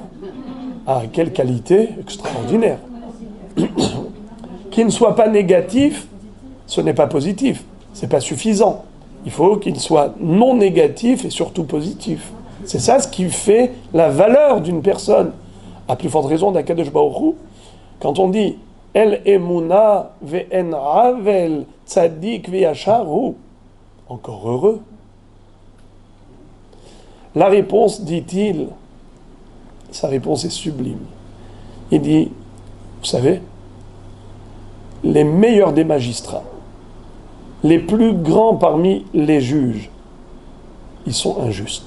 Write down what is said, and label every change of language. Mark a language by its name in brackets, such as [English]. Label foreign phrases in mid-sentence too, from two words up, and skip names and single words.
[French] Ah, quelle qualité extraordinaire! Qu'il ne soit pas négatif, ce n'est pas positif. C'est pas suffisant. Il faut qu'il soit non négatif et surtout positif. C'est ça ce qui fait la valeur d'une personne. À plus forte raison d'Akadosh Baruch Hu, quand on dit [Hebrew] אל אמונה ואין עול צדיק וישרו, [French] encore heureux. La réponse, dit-il, sa réponse est sublime. Il dit, vous savez, les meilleurs des magistrats, les plus grands parmi les juges, ils sont injustes.